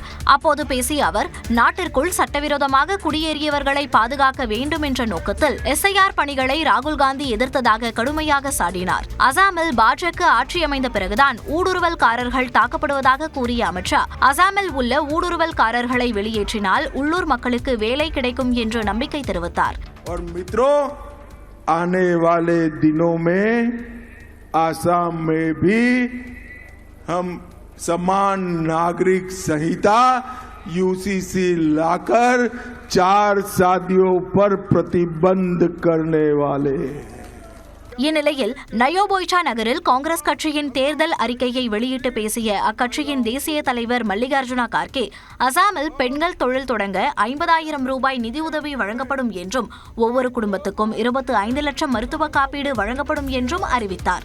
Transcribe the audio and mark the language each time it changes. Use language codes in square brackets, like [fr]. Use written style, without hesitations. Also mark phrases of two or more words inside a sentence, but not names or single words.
[ta] அப்போது பேசிய அவர், நாட்டிற்குள் சட்டவிரோதமாக குடியேறியவர்களை பாதுகாக்க வேண்டும் என்ற நோக்கத்தில் SIR பணிகளை ராகுல் காந்தி எதிர்த்ததாக கடுமையாக சாடினார். அசாமில் பாஜக ஆட்சி அமைந்த பிறகுதான் ஊடுருவல்காரர்கள் தாக்கப்படுவதாக கூறிய அமித்ஷா, அசாமில் உள்ள ஊடுருவல்காரர்களை வெளியேற்றினால் உள்ளூர் மக்களுக்கு வேலை கிடைக்கும் என்று நம்பிக்கை தெரிவித்தார். [hi] और मित्रों, आने वाले दिनों में आसाम में भी हम समान नागरिक संहिता UCC लाकर 4 शादियों पर प्रतिबंध करने वाले. [ta] இந்நிலையில் நயோபோய்ச்சா நகரில் காங்கிரஸ் கட்சியின் தேர்தல் அறிக்கையை வெளியிட்டு பேசிய அக்கட்சியின் தேசிய தலைவர் மல்லிகார்ஜுனா கார்கே, அசாமில் பெண்கள் தொழில் தொடங்க 50,000 ரூபாய் நிதியுதவி வழங்கப்படும் என்றும், ஒவ்வொரு குடும்பத்துக்கும் 25 லட்சம் மருத்துவ காப்பீடு வழங்கப்படும் என்றும் அறிவித்தார்.